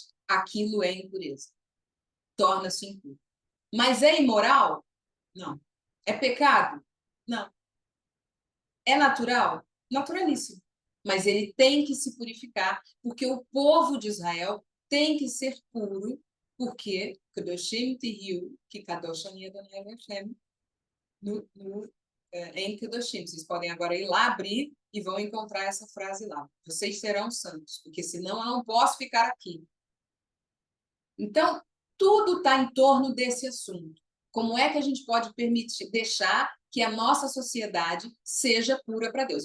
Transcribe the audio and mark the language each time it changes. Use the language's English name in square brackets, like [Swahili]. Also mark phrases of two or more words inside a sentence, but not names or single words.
[Portuguese] Aquilo é impureza. Torna-se impuro. Mas é imoral? Não. É pecado? Não. É natural? Naturalíssimo. Mas ele tem que se purificar, porque o povo de Israel tem que ser puro, porque [Hebrew] קדושים תהיו, [Portuguese] que [Hebrew] קדוש אני אדוני אלוהים, [Portuguese] em Kedoshim. Vocês podem agora ir lá abrir e vão encontrar essa frase lá. Vocês serão santos, porque senão eu não posso ficar aqui. Então, tudo está em torno desse assunto. Como é que a gente pode deixar que a nossa sociedade seja pura para Deus?